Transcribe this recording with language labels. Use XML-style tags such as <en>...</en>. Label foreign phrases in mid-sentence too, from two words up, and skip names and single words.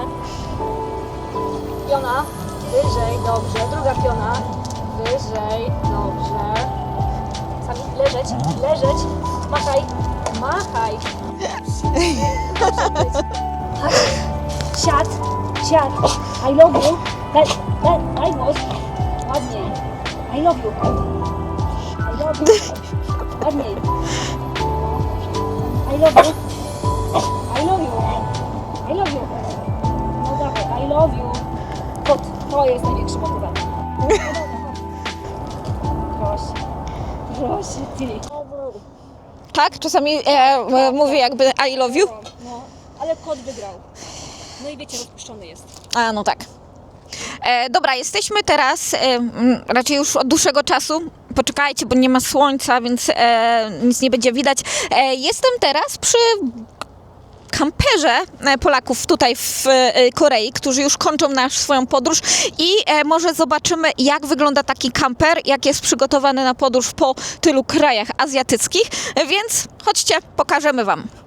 <pl>Piona. Wyżej. Dobrze. Druga piona. Wyżej. Dobrze. Sami leżeć. Leżeć. Machaj. Machaj. Patrz. Siad. Siad.</pl> <en>I love you.</en> <pl>Daj głos. Ładniej.</pl> <en>I love you. I love you. Ładniej. I love you. I love you. I love you.</en> <pl>No dawaj.</pl> <en>I love you.</en> <pl>To jest największy motywator. Proszę. Proszę ty. Tak? Czasami mówię jakby</pl> <en>I love you.</en> <pl>No, ale kot wygrał. No i wiecie, rozpuszczony jest. A, no tak. Dobra, jesteśmy teraz, raczej już od dłuższego czasu, poczekajcie, bo nie ma słońca, więc nic nie będzie widać. Jestem teraz przy kamperze Polaków tutaj w Korei, którzy już kończą swoją podróż i może zobaczymy, jak wygląda taki kamper, jak jest przygotowany na podróż po tylu krajach azjatyckich, więc chodźcie, pokażemy Wam.</pl>